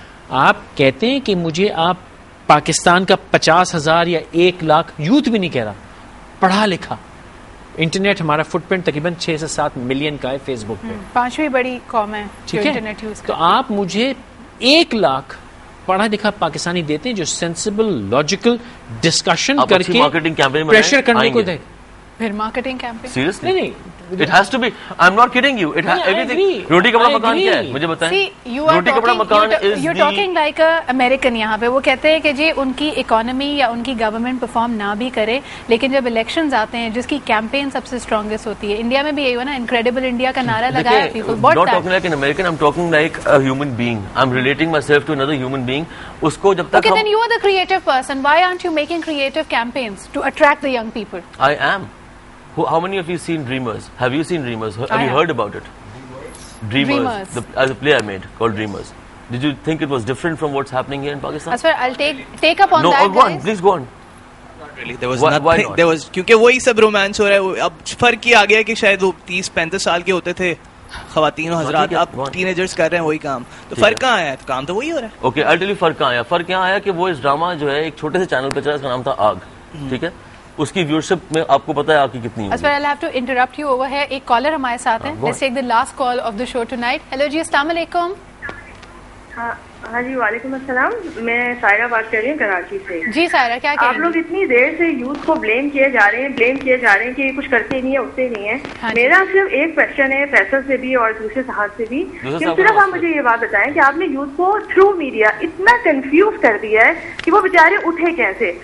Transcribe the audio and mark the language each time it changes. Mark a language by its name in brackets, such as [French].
[Urdu] آپ کہتے ہیں کہ مجھے آپ پاکستان کا 50,000 یا 1 لاکھ یوتھ بھی نہیں کہہ رہا, پڑھا لکھا, انٹرنیٹ ہمارا فٹ پرنٹ تقریباً 6 سے 7 ملین کا ہے فیس بک پہ, 5ویں بڑی قوم ہے جو انٹرنیٹ یوز کرتی ہے. تو آپ مجھے 1 لاکھ پڑھا لکھا پاکستانی دیتے ہیں جو سینسیبل لاجیکل ڈسکشن کر کے پریشر کرنے کو دے. پھر مارکیٹنگ کیمپین سیریسلی نہیں, [English] it has to be, I'm not kidding you, it has everything. [Urdu] روٹی کپڑا مکان کیا ہے مجھے بتائیں. روٹی کپڑا مکان is [English] you're talking like a American. [Urdu] یہاں پہ وہ کہتے ہیں کہ جی ان کی اکانومی یا ان کی گورنمنٹ پرفارم نہ بھی کرے, لیکن جب الیکشنز آتے ہیں جس کی کیمپین سب سے اسٹرانگیسٹ ہوتی ہے, انڈیا میں بھی یہی ہوا نا, انکریڈیبل انڈیا کا نعرہ لگایا [English] people bought that. Not talking like an American, I'm talking like a human being. I'm relating myself to another human being. [Urdu] اس کو جب تک [English] okay then you are the creative person, why aren't you making creative campaigns to attract the young people? I am. How many of you seen Dreamers? Have you seen Dreamers? Have you heard about it? Dreamers. As a play I made called Dreamers. Did you think it was different from what's happening here in Pakistan? Asfar, I'll take up on that. No, go on. Please go on. Really, there was nothing. There was [Urdu] کیونکہ وہی سب romance ہو رہا ہے. اب فرق یہ آ گیا کہ شاید وہ 30-35 سال کے ہوتے تھے خواتین و حضرات, اب ٹینیجرز کر رہے ہیں وہی کام. تو فرق کہاں آیا؟ کام تو وہی ہو رہا ہے. اوکے, [English] I'll tell you [Urdu] فرق کہاں آیا. فرق کیا آیا کہ وہ اس ڈرامہ جو ہے ایک چھوٹے سے چینل پہ چلا, اس کا نام تھا آگ. ٹھیک ہے, اس کی ویورشپ میں آپ کو پتا ہے آپ کی کتنی ہے. [English] I'll have to interrupt you over here. [Urdu] ایک کالر ہمارے ساتھ ہیں. [English] Let's take the last call of the show tonight. [Urdu] Hello جی, السلام علیکم. ہاں جی, وعلیکم السلام. میں سائرہ بات کر رہی ہوں کراچی سے. جی سائرہ, کیا آپ لوگ اتنی دیر سے یوتھ کو بلیم کیے جا رہے ہیں کہ یہ کچھ کرتے نہیں ہے, اٹھتے نہیں ہیں. میرا صرف ایک کوشچن ہے فیصل سے بھی اور دوسرے صاحب سے بھی, کہ صرف آپ مجھے یہ بات بتائیں کہ آپ نے یوتھ کو تھرو میڈیا اتنا کنفیوز کر دیا ہے کہ وہ بیچارے اٹھے کیسے.